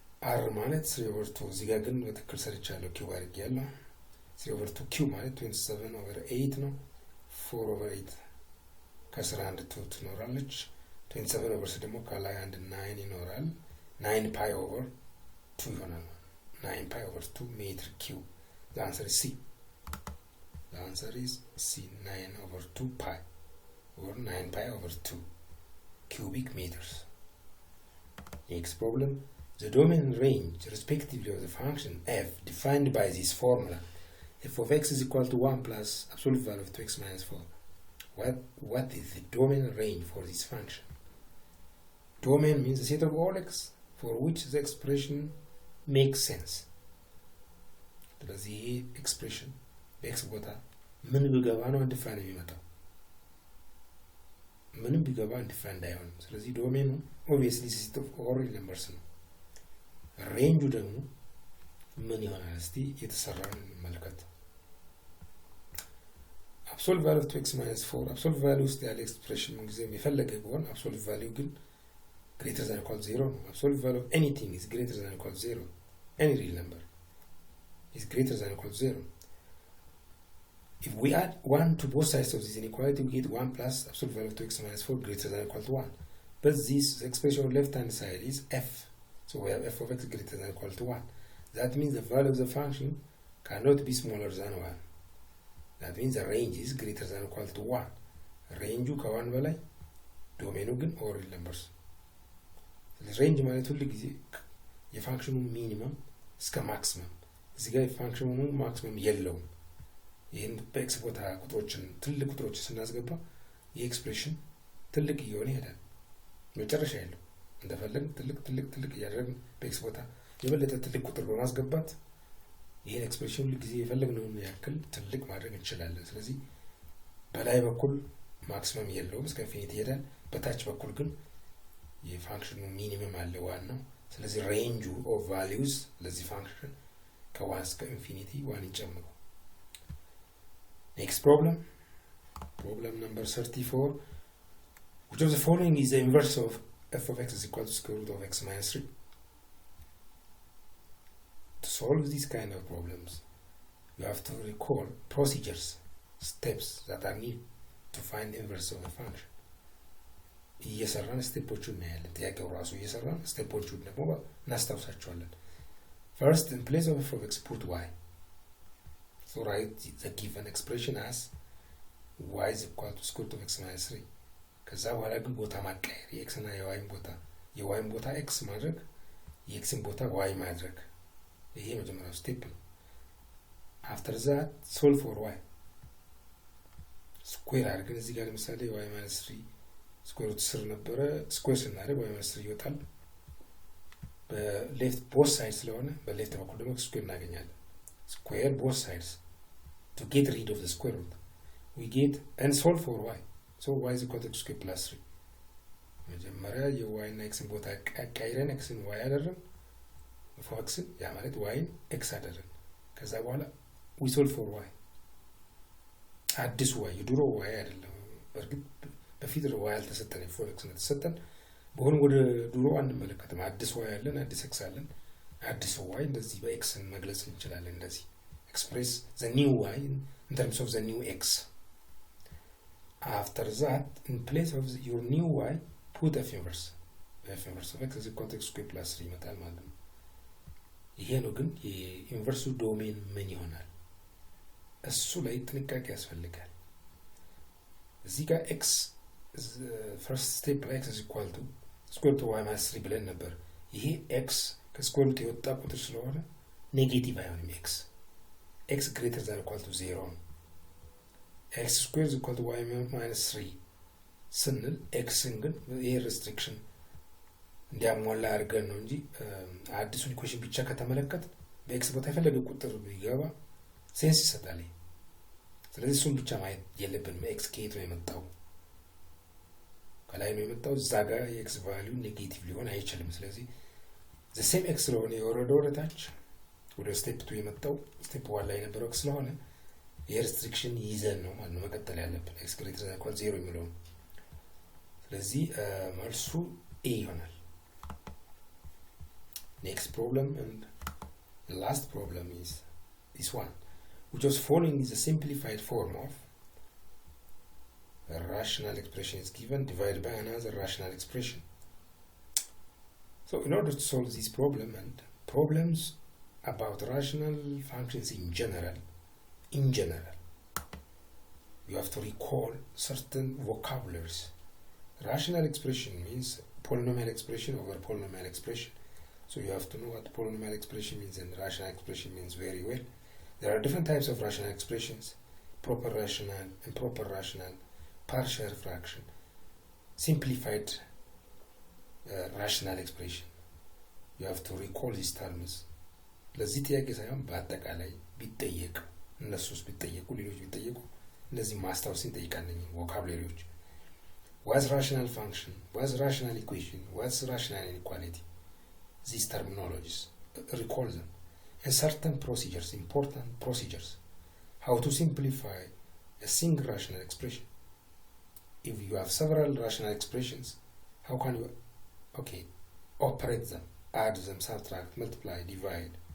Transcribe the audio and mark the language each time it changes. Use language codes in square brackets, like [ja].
[am] አር ማለት 3 over 2 እዚህ ጋር ግን በትክክል ሰርቻለሁ። ኪው አድርጌያለሁ። 3 over 2 ኪው ማለት 27 over 8 ነው። 4 over 8 ከስራ አንድ 2 ትኖራለች። 27 over 6 ደግሞ ከላይ አንድ 9 ይኖራል። 9 pi over 2 ይሆናል። 9 pi over 2 ሜትር ኪው። [en] The answer is C. The answer is C, 9 over 2 pi, or 9 pi over 2 cubic meters. Next problem, the domain and range respectively of the function f defined by this formula f of x is equal to 1 plus absolute value of 2x minus 4. What is the domain and range for this function? Domain means the set of all x for which the expression makes sense. [am] ስለዚህ ይሄ ኤክስፕሬሽን በኤክስ ቦታ ምን ቢገባ ነው አንዲፋይን የሚመጣው? ምንም ቢገባ አንዲፋይን አይሆንም። ስለዚህ ዶሜኑ [en] obviously set of all numbers [am] ነው። ሬንጁ ደግሞ ምን ይሆናል? እስቲ የተሰራውን እንመልከት። [en] absolute value of 2x minus 4 absolute value [am] ውስጥ ያለ ኤክስፕሬሽን ምን ጊዜ የፈለገ ቢሆን [en] absolute value ግን greater than or equal to 0. Absolute value of anything is greater than or equal to 0. Any real number is greater than or equal to 0. If we add 1 to both sides of this inequality, we get 1 plus absolute value of 2x minus 4 greater than or equal to 1. But this expression on the left hand side is f. So we have f of x greater than or equal to 1. That means the value of the function cannot be smaller than 1. That means the range is greater than or equal to 1. Range [am] ከ1 በላይ ዶሜኑ ግን [en] all real numbers. [am] ሬንጅ ማለት ሁሉ ጊዜ የፋንክሽኑ ሚኒመም እስከ ማክሲመም እዚህ ጋር የፋንክሽኑ ማክሲመም የለውም። ይሄን በኤክስ ቦታ ቁጥሮችን ትልቅ ቁጥሮችን ስናስገባ የኤክስፕሬሽን ትልቅ እየሆነ ይሄዳል። መጨረሻ የለው እንደፈለግን ትልቅ እያደረግን በኤክስ ቦታ የበለጠ ትልቅ ቁጥር በማስገባት ይሄን ኤክስፕሬሽን ሁሉ ጊዜ የፈለግነውን ያክል ትልቅ ማድረግ እንችላለን። ስለዚህ በላይ በኩል ማክሲመም የለውም እስከ ኢንፊኒቲ ይሄዳል። በታች በኩል ግን የፋንክሽኑ ሚኒመም አለ ዋናው። ስለዚህ ሬንጁ ኦፍ ቫልዩስ ለዚህ ፋንክሽን ከ1 እስከ ኢንፊኒቲ 1 ይጨምሩ። [en] Next problem number 34. Which of the following is the inverse of f of x is equal to square root of x minus 3? To solve these kind of problems, you have to recall procedures, steps that are needed to find the inverse of a function. [am] እየሰራን ስቴፖቹን እናያለን። ጥያቄው ራሱ እየሰራን ስቴፖቹን ደግሞ እናስታውሳቸዋለን። [en] First, in place of f of x, put y. So write the given expression as y is equal to square root of x minus 3. [am] ከዛ በኋላ ግን ቦታ ማቀየር የx እና የyን ቦታ x ማድረግ የxን ቦታ y ማድረግ ይሄ መጀመሪያው ስቴፕ ነው። [en] After that, solve for y. [am] ስኩዌር አድርገን እዚህ ጋር ለምሳሌ y minus 3 ስኩዌር ሩት ስር ነበረ። ስኩዌር ስናደርግ y minus 3 ይወጣል። በሌፍት ቦth sides ስለሆነ በሌፍት በኩል ደግሞ ስኩዌር እናገኛለን። ስኩዌር [en] both sides to get rid of the square root. We get and solve for y. So y is equal to x squared plus 3. [am] መጀመሪያ የy እና x ቦታ ቀይረን x ን y አደረግን f(x) ያ ማለት y ን x አደረግን። ከዛ በኋላ [en] we solve for y. [am] አዲስ y የድሮ y አይደለም። በርግጥ በፊት y አልተሰጠንም f(x) ነው ተሰጠን። በሆነ ወደ ድሮ አንመለከትም። አዲስ y አለን፣ አዲስ x አለን። አዲስ y እንደዚህ በx መግለጽ እንችላለን። እንደዚህ [en] express the new y in terms of the new x. After that, in place of your new y, put f inverse. f inverse of x is equal to x squared plus 3 [am] ይመጣል ማለት ነው። ይሄ ነው ግን የኢንቨርሱ ዶሜን ምን ይሆናል? እሱ ላይ ጥንቃቄ ያስፈልጋል። እዚህ ጋር x first step [en] x is equal to square root of y minus 3 [am] ብለን ነበር። ይሄ x ከስኩዌር ሩት የወጣ ቁጥር ስለሆነ ኔጌቲቭ አይሆንም። [en] x greater than or equal to 0 [am] ነው። x squared is equal to y minus 3 ስንል xን ግን ይሄ ሬስትሪክሽን እንዲያሟላ አድርገን ነው እንጂ አዲሱን ኢኩዌሽን ብቻ ከተመለከት በx ቦታ የፈለገ ቁጥር ቢገባ ሴንስ ይሰጣል። ስለዚህ እሱን ብቻ ማየት የለብንም። x ከየት ነው የመጣው? ከላይ ነው የመጣው። እዛ ጋር የx ቫልዩ ኔጌቲቭ ሊሆን አይችልም። ስለዚህ the same x ስለሆነ የወረደው ወደ ታች ወደ ስቴፕ 2 የመጣው ስቴፕ 1 ላይ የነበረው x ስለሆነ የሬስትሪክሽን ይዘን ነው ማለት ነው መቀጠል ያለብን x greater than or equal to 0 የሚለው። ስለዚህ መልሱ a ይሆናል። [en] Next problem and the last problem is this one. Which of the following is a simplified form of a rational expression is given divided by another rational expression? So in order to solve this problem and problems about rational functions in general, you have to recall certain vocabularies. Rational expression means polynomial expression over polynomial expression. So you have to know what polynomial expression means and rational expression means very well. There are different types of rational expressions: proper rational, improper rational, partial fraction, simplified rational expression. You have to recall these terms. [am] ለዚህ ጥያቄ ሳይሆን በአጠቃላይ ቢጠየቅ እነሱስ ቢጠየቁ ሌሎች ቢጠየቁ እነዚህ ማስታወስን ይጠይቃለኝ ቮካብላሪዎች [en] what's rational function, what's rational equation, what's rational inequality. These terminologies, recall them. And certain procedures, important procedures, how to simplify a single rational expression. If you have several rational expressions, how can you operate them, add them, subtract, multiply, divide.